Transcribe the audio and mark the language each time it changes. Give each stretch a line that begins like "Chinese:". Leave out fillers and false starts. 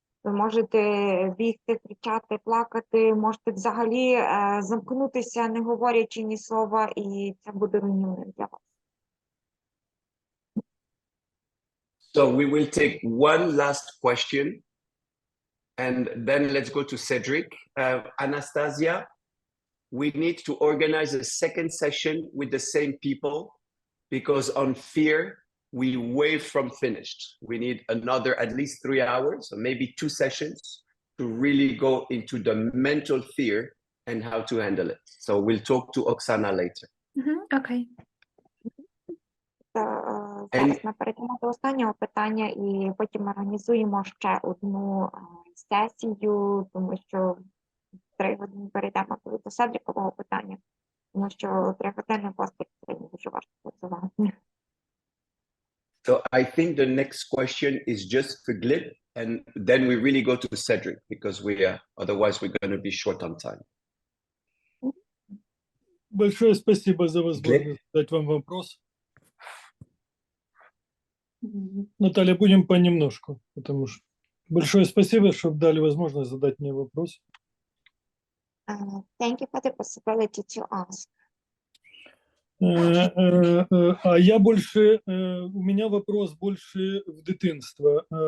Ukrainian: Ви можете бігти, кричати, плакати, можете взагалі замкнутися, не говорячи ні слова, і це буде руйнівним для вас.
English: So we will take one last question, and then let's go to Cedric. Anastasia, we need to organize a second session with the same people because on fear, we way from finished. We need another at least 3 hours or maybe 2 sessions to really go into the mental fear and how to handle it. So we'll talk to Oksana later. Okay.
Ukrainian: Зараз ми перейдемо до останнього питання і потім організуємо ще одну сесію, тому що 3 години перейдемо до Седрікового питання, тому що 3 години постать дуже важко працювати.
English: So I think the next question is just for Glib, and then we really go to Cedric because otherwise we're going to be short on time.
Russian: Большое спасибо за возможность задать вам вопрос. Наталья, будем понемножку, потому что большое спасибо, что дали возможность задать мне вопрос.
English: Thank you for the possibility to ask.
Russian: А я больше, у меня вопрос больше в дитинство.